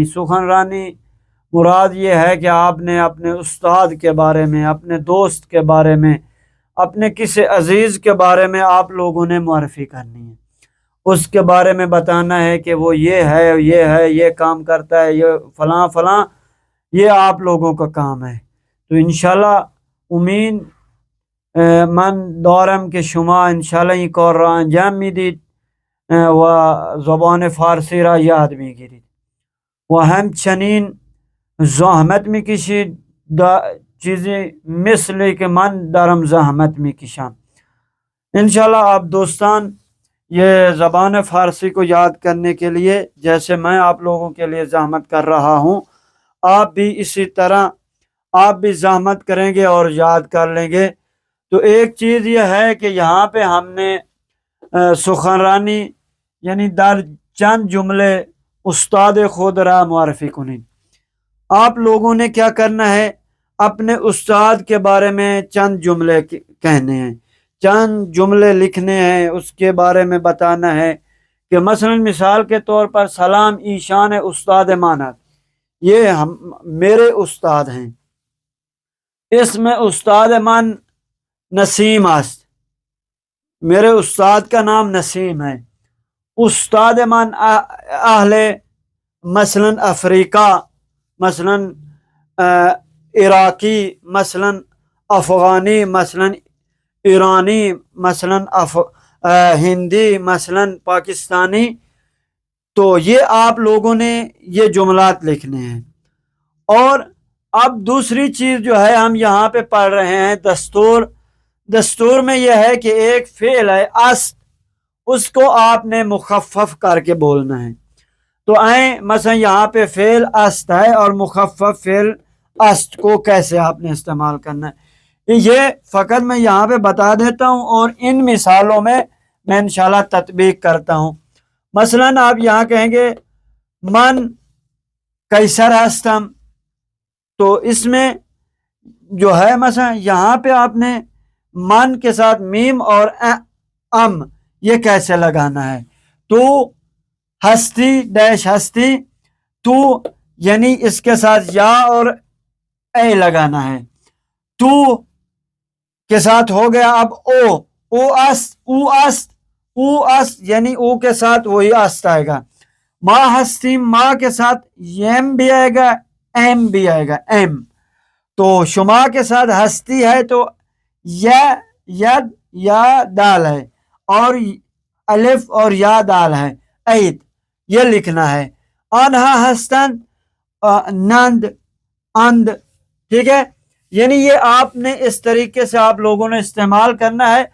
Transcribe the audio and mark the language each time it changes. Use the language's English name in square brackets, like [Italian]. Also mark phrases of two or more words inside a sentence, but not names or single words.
[Urdu] سخن رانی مراد یہ ہے کہ آپ نے اپنے استاد کے بارے میں، اپنے دوست کے بارے میں، اپنے کسی عزیز کے بارے میں آپ لوگوں نے معرفی کرنی ہے، اس کے بارے میں بتانا ہے کہ وہ یہ ہے، یہ کام کرتا ہے، یہ فلاں فلاں، یہ آپ لوگوں کا کام ہے۔ [Persian] تو انشاءاللہ امین من دارم که شما انشاءالله این کار را انجام میدید و زبان فارسی را یاد میگیرید و همچنین زحمت میکشید، چیزی مثلی که من دارم زحمت میکشم۔ [Urdu] انشاءاللہ آپ دوستان یہ زبان فارسی کو یاد کرنے کے لیے جیسے میں آپ لوگوں کے لیے زحمت کر رہا ہوں، آپ بھی اسی طرح آپ بھی زحمت کریں گے اور یاد کر لیں گے۔ تو ایک چیز یہ ہے کہ یہاں پہ ہم نے سخنرانی یعنی [Persian] در چند جملے استاد خود را معرفی کنید۔ [Urdu] آپ لوگوں نے کیا کرنا ہے، اپنے استاد کے بارے میں چند جملے کہنے ہیں، چند جملے لکھنے ہیں، اس کے بارے میں بتانا ہے کہ مثلا مثال کے طور پر [Persian] سلام ایشان استاد ماند، [Urdu] یہ میرے استاد ہیں، اس میں [Persian] استاد من نسیم است، [Urdu] میرے استاد کا نام نسیم ہے۔ [Persian] استاد من اہل مثلا افریقہ، [Urdu] مثلا عراقی، مثلا افغانی، مثلا ایرانی، مثلا ہندی، مثلا پاکستانی۔ تو یہ آپ لوگوں نے یہ جملات لکھنے ہیں۔ اور اب دوسری چیز جو ہے ہم یہاں پہ پڑھ رہے ہیں دستور۔ دستور میں یہ ہے کہ ایک فعل ہے است، اس کو آپ نے مخفف کر کے بولنا ہے۔ تو مثلا یہاں پہ فعل است ہے اور مخفف فعل است کو کیسے آپ نے استعمال کرنا ہے، یہ فقط میں یہاں پہ بتا دیتا ہوں اور ان مثالوں میں میں انشاءاللہ تطبیق کرتا ہوں۔ مثلا آپ یہاں کہیں گے [Persian] من قیصر ہستم، [Urdu] تو اس میں جو ہے مثلا یہاں پہ آپ نے من کے ساتھ میم اور ام یہ کیسے لگانا ہے۔ تو ہستی ڈیش ہستی، تو یعنی اس کے ساتھ یا اور اے لگانا ہے۔ تو کے ساتھ ہو گیا اب [Persian] او است [Urdu] یعنی او کے ساتھ وہی است آئے گا۔ [Persian] ما ہستیم، [Urdu] ما کے ساتھ یم بھی آئے گا، ایم بھی آئے گا، ایم۔ تو شما کے ساتھ ہستی ہے تو ید یا دال ہے، اور الف اور یا دال ہے، عید یہ لکھنا ہے۔ [Persian] آنہا ہستن، [Urdu] نند، اند، ٹھیک ہے، یعنی یہ آپ نے اس طریقے سے آپ لوگوں نے استعمال کرنا ہے۔